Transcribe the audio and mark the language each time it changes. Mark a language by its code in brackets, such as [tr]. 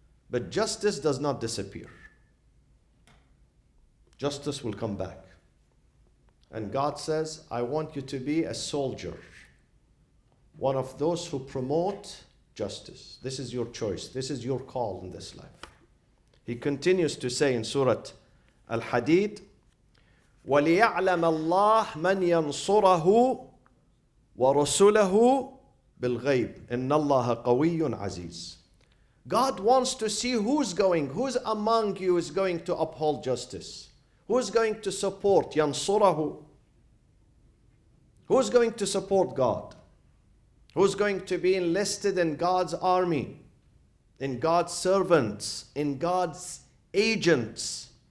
[en] But justice does not disappear. Justice will come back. And God says, I want you to be a soldier, one of those who promote justice. This is your choice. This is your call in this life. He continues to say in Surah Al-Hadid, [ar] وَلِيَعْلَمَ اللَّهُ مَنْ يَنْصُرَهُ وَرُسُلَهُ بِالْغَيْبِ إِنَّ اللَّهَ قَوِيٌّ عَزِيزٌ. [en] God wants to see who's among you is going to uphold justice. Who's going to support يَنْصُرَهُ? Who's going to support God? Who's going to be enlisted in God's army, in God's servants, in God's agents?